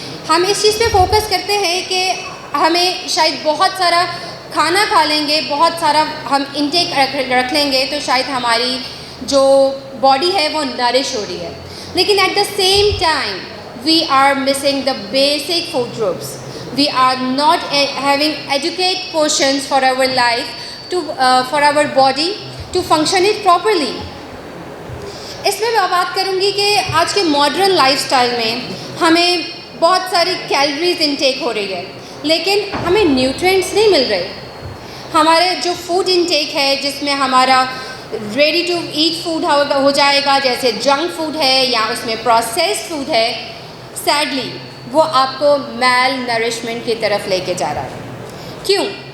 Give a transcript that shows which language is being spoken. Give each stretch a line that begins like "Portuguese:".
Hindi: हम इस चीज़ पे फोकस करते हैं कि हमें शायद बहुत सारा खाना खा लेंगे, बहुत सारा हम इंटेक रख लेंगे तो शायद हमारी जो बॉडी है वो नरिश हो रही है, लेकिन
English: At the same time we are missing the basic food groups. We are not having adequate portions for our life for our body to function it properly.
Hindi: इसमें मैं बात करूँगी कि आज के मॉडर्न लाइफस्टाइल में हमें बहुत सारी कैलोरीज इनटेक हो रही है, लेकिन हमें न्यूट्रिएंट्स नहीं मिल रहे. हमारे जो फूड इनटेक है जिसमें हमारा रेडी टू ईट फूड हो जाएगा, जैसे जंक फूड है या उसमें प्रोसेस्ड फूड है, सैडली वो आपको मैल नरिशमेंट की तरफ लेके जा रहा है. क्यों?